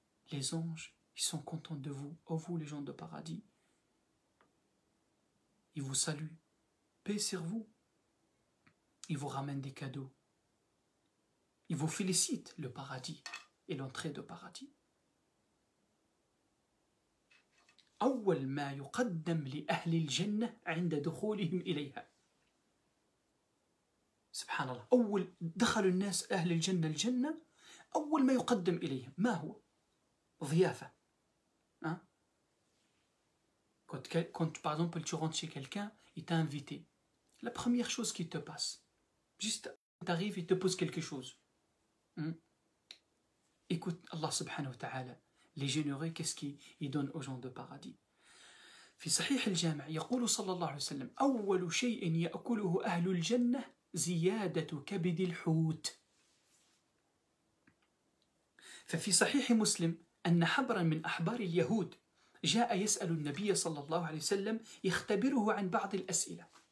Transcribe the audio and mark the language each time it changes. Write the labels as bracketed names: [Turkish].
[French] Les anges, ils sont contents de vous. Oh vous, les gens de paradis. Ils vous saluent. Paix sur vous. Ils vous ramènent des cadeaux. Ils vous félicitent le paradis et l'entrée de paradis. [Arabic] أول ما يقدم لأهل الجنة عند دخولهم إليها. سبحان الله. أول دخل الناس أهل الجنة أول ما يقدم إليهم ما هو؟ ضيافة. [French] Hein? Quand par exemple tu rentres chez quelqu'un, il t'a invité. La première chose qui te passe, juste t'arrives, il te pose quelque chose. Écoute Allah subhanahu wa ta'ala, les généreux, qu'est-ce qu'il donne aux gens de paradis? [Arabic] في صحيح الجامع يقول صلى الله عليه وسلم أول شيء يأكله أهل الجنة زيادة كبد الحوت. ففي صحيح مسلم أن حبرا من أحبار اليهود جاء يسأل النبي صلى الله عليه وسلم يختبره عن بعض الأسئلة.